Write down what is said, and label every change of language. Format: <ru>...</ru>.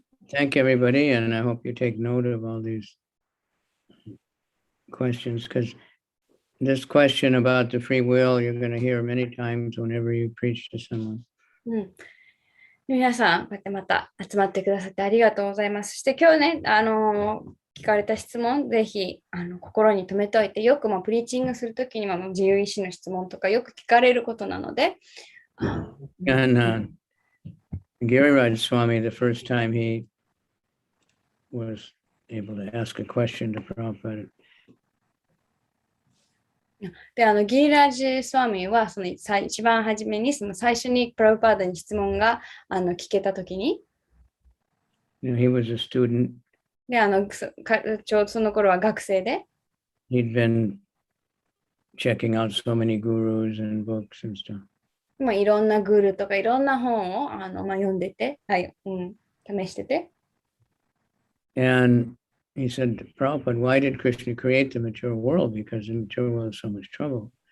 <en>Thank everybody, and I hope you take note of all these questions, because this question about the free will, you're going to hear many times whenever you preach to someone.</en> <ja>皆さん、こうやってまた集まってくださってありがとうございます。そして今日ね、聞かれた質問、ぜひ心に留めておいて、よくプリーチングするときには自由意志の質問とかよく聞かれることなので、</ja> <en>And Giriraj Swami, the first time he was able to ask a question to Prabhupada,</en> <ja>で、ギリラージ・スワミは、その一番初めに、その最初にプラブパーダに質問が聞けたときに、</ja> <en>he was a student.</en> <ja>で、ちょうどその頃は学生で、</ja> <en>He'd been checking out so many gurus and books and stuff.</en> <ja>いろんなグルとかいろんな本を読んでて、はい、試してて。</ja> <en>And he said, Prabhupada, why did Krishna create the material world? Because the material world is so much trouble.</en>